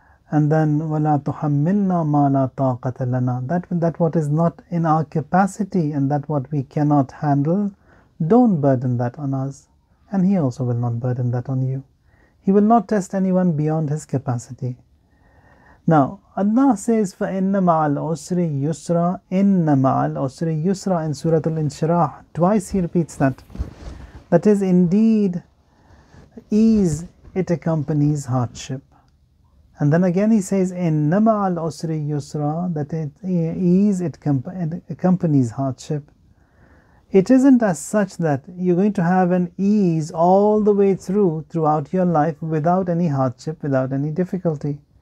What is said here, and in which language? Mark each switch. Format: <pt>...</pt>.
<en>And then</en> <ar>وَلَا تُحَمِّلْنَا مَا لَا طَاقَةَ لَنَا,</ar> <en>that what is not in our capacity and that what we cannot handle, don't burden that on us. And He also will not burden that on you. He will not test anyone beyond his capacity. Now, Allah says,</en> <ar>فَإِنَّ مَعَ الْعُسْرِ يُسْرًا إِنَّ مَعَ الْعُسْرِ يُسْرًا</ar> <en>in Surah Al-Inshirah. Twice He repeats that. That is, indeed, ease, it accompanies hardship. And then again He says,</en> <ar>إِنَّ مَعَ الْعُسْرِ يُسْرًا,</ar> <en>that ease, it accompanies hardship. It isn't as such that you're going to have an ease all the way throughout your life without any hardship, without any difficulty.</en>